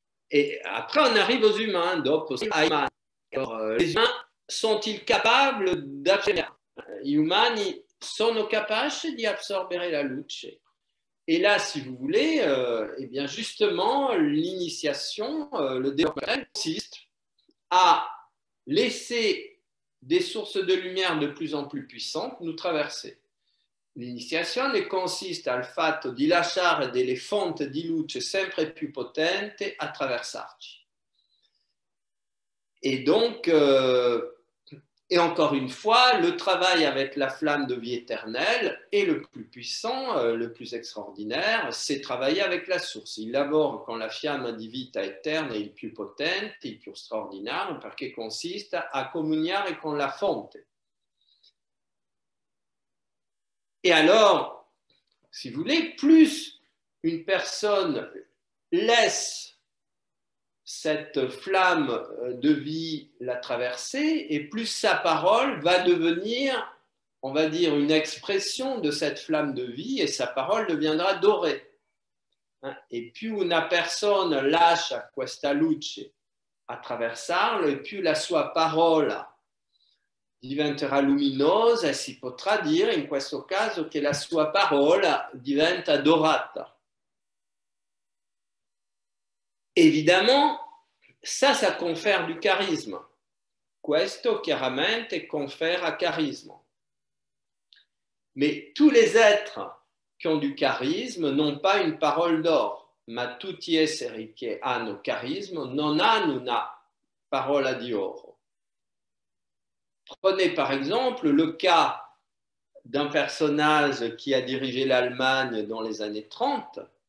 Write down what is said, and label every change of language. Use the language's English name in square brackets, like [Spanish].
[French] Et après, on arrive aux humains. Alors, les humains sont-ils capables d'absorber? [Italian] Gli umani sono capaci di absorbere la luce. [French] Et là, si vous voulez, eh bien justement, l'initiation, le développement consiste à laisser des sources de lumière de plus en plus puissantes nous traverser. [Italian] L'iniziazione consiste al fatto di lasciare delle fonti di luce sempre più potenti attraversarci. [French] Et donc, et encore une fois, le travail avec la flamme de vie éternelle est le plus puissant, le plus extraordinaire, c'est travailler avec la source. [Italian] Il lavora con la fiamma di vita eterna il più potente, il più straordinario, perché consiste a comuniare con la fonte. [French] Et alors, si vous voulez, plus une personne laisse cette flamme de vie la traverser, et plus sa parole va devenir, on va dire, une expression de cette flamme de vie, et sa parole deviendra dorée. [Italian] Et più una persona lascia questa luce attraversarlo, e più la sua parola diventerà luminosa, e si potrà dire in questo caso che la sua parola diventa dorata. [French] Évidemment, ça confère du charisme. [Italian] Questo chiaramente confère charisme. [French] Mais tous les êtres qui ont du charisme n'ont pas une parole d'or. [Italian] Ma tutti esseri che hanno carisma non hanno una parola di oro. [French] Prenez par exemple le cas d'un personnage qui a dirigé l'Allemagne dans les années 30.